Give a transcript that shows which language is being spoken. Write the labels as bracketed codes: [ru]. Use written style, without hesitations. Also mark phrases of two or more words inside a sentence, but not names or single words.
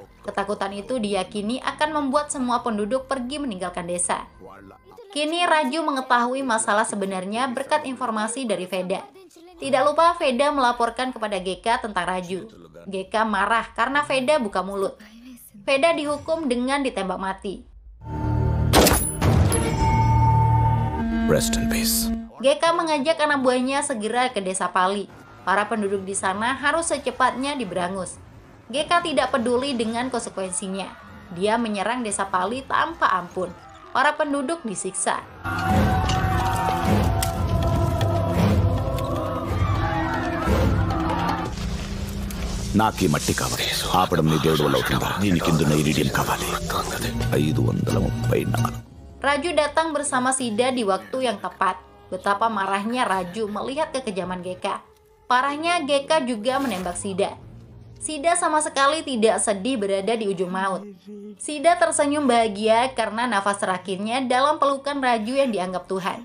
[id] Ketakutan itu diyakini akan membuat semua penduduk pergi meninggalkan desa. Kini Raju mengetahui masalah sebenarnya berkat informasi dari Veda. Tidak lupa Veda melaporkan kepada GK tentang Raju. GK marah karena Veda buka mulut. Veda dihukum dengan ditembak mati. [en] Rest in peace. [id] GK mengajak anak buahnya segera ke desa Pali. Para penduduk di sana harus secepatnya diberangus. GK tidak peduli dengan konsekuensinya. Dia menyerang desa Pali tanpa ampun. Para penduduk disiksa. [te] నాకీ మట్టి కావాలి ఆపడం నీ దేవుడు వల్ల అవుతుందా దీనికి ఇందున్న ఇరిడియం కావాలి 534. [id] Raju datang bersama Sida di waktu yang tepat. Betapa marahnya Raju melihat kekejaman GK. Parahnya, Geka juga menembak Shida. Shida sama sekali tidak sedih berada di ujung maut. Shida tersenyum bahagia karena nafas terakhirnya dalam pelukan Raju yang dianggap Tuhan.